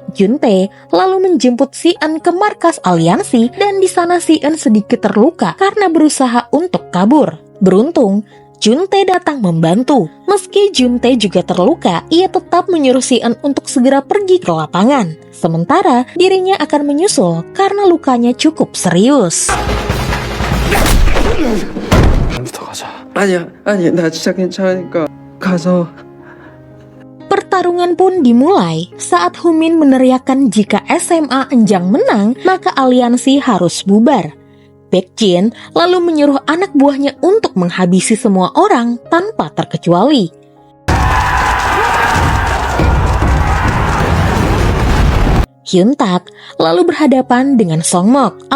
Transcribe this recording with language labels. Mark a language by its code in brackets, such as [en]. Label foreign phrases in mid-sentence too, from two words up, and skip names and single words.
[id] Juntae lalu menjemput Si-eun ke markas aliansi dan di sana Si-eun sedikit terluka karena berusaha untuk kabur. Beruntung, Juntae datang membantu. Meski Juntae juga terluka, ia tetap menyuruh Si-eun untuk segera pergi ke lapangan. Sementara dirinya akan menyusul karena lukanya cukup serius. [ko] 부터 가자. 아니야, 나 진짜 괜찮으니까 가서. [id] Pertarungan pun dimulai saat Humin meneriakkan jika SMA Enjang menang, maka aliansi harus bubar. Baekjin lalu menyuruh anak buahnya untuk menghabisi semua orang tanpa terkecuali. Hyuntak lalu berhadapan dengan Songmok.